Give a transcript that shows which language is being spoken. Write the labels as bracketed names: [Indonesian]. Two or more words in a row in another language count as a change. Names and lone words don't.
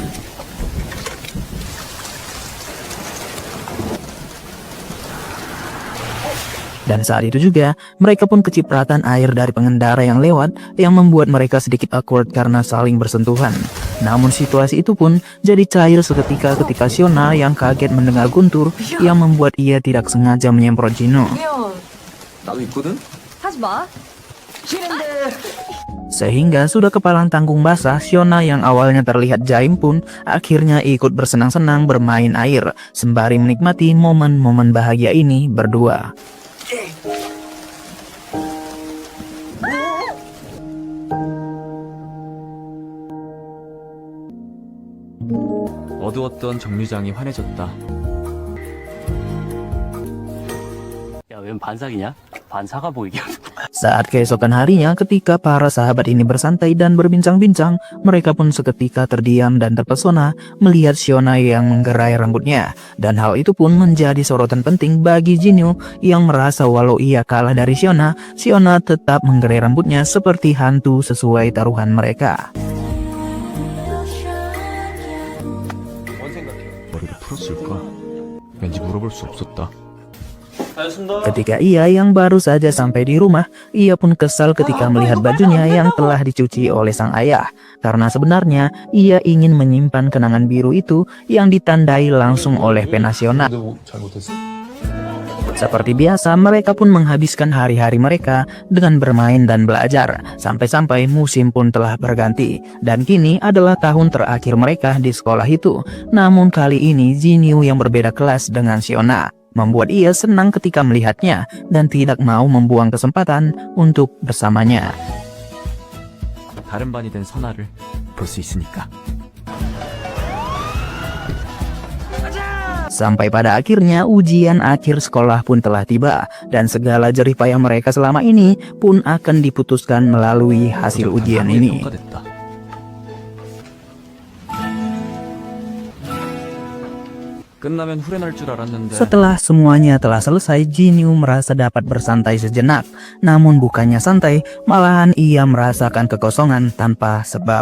[Indonesian] Dan saat itu juga, mereka pun kecipratan air dari pengendara yang lewat yang membuat mereka sedikit awkward karena saling bersentuhan. Namun situasi itu pun jadi cair seketika ketika Siona yang kaget mendengar guntur yang membuat ia tidak sengaja menyemprot Jinyu. [Korean] 나도 있거든? 하지 마. [Indonesian] Sehingga sudah kepalang tanggung basah, Siona yang awalnya terlihat jaim pun akhirnya ikut bersenang-senang bermain air sembari menikmati momen-momen bahagia ini berdua. [Korean] 어두웠던 정류장이 환해졌다. 야, 웬 반삭이냐? 반사가 보이게. [Indonesian] Saat keesokan harinya, ketika para sahabat ini bersantai dan berbincang-bincang, mereka pun seketika terdiam dan terpesona melihat Siona yang menggerai rambutnya. Dan hal itu pun menjadi sorotan penting bagi Jinyu yang merasa walau ia kalah dari Siona, Siona tetap menggerai rambutnya seperti hantu sesuai taruhan mereka. [Korean] 머리를 풀었을까? 왠지 물어볼 수 없었다. [Indonesian] Ketika ia yang baru saja sampai di rumah, ia pun kesal ketika melihat bajunya yang telah dicuci oleh sang ayah. Karena sebenarnya ia ingin menyimpan kenangan biru itu yang ditandai langsung oleh pena Siona. Seperti biasa, mereka pun menghabiskan hari-hari mereka dengan bermain dan belajar. Sampai-sampai musim pun telah berganti. Dan kini adalah tahun terakhir mereka di sekolah itu. Namun kali ini Jinyu yang berbeda kelas dengan Siona membuat ia senang ketika melihatnya dan tidak mau membuang kesempatan untuk bersamanya. [Korean] 다른 반이 된 선아를 볼 수 있으니까. [Indonesian] Sampai pada akhirnya ujian akhir sekolah pun telah tiba dan segala jerih payah mereka selama ini pun akan diputuskan melalui hasil ujian ini. [Korean] 평가됐다. 끝나면 후련할 줄 알았는데. [Indonesian] Setelah semuanya telah selesai, Jinyu merasa dapat bersantai sejenak. Namun bukannya santai, malahan ia merasakan kekosongan tanpa sebab.